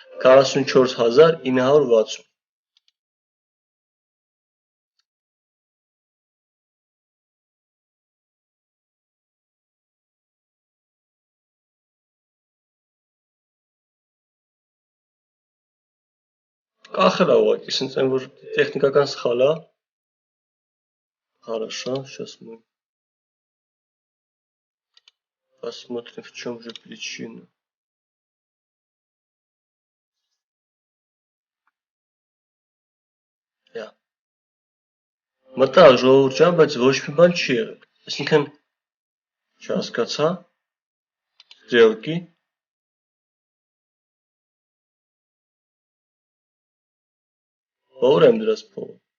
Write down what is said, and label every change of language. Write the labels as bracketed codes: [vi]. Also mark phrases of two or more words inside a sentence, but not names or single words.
[hy] 44960։ Կախել է ուղղակի, սենց են որ տեխնիկական սխալ է։ [ru] Хорошо, сейчас мы посмотрим, в чем же причина. [hy] Մտա ժողովուրդ ջան, բայց ոչ մի բան չի եղել։ Այսինքն չհասկացա։ Ստրելկի։ Ո՞ր եմ դրած փողը։